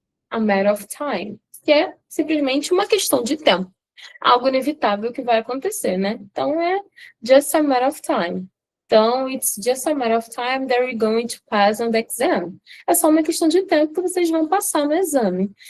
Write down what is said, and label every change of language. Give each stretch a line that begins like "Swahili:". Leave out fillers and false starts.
Portuguese: A matter of time, que é simplesmente uma questão de tempo, algo inevitável que vai acontecer, né? Então, é
English: just a matter of time. Então, it's just a matter of time that you're going to pass on the exam.
Portuguese: É só uma questão de tempo que vocês vão passar no exame.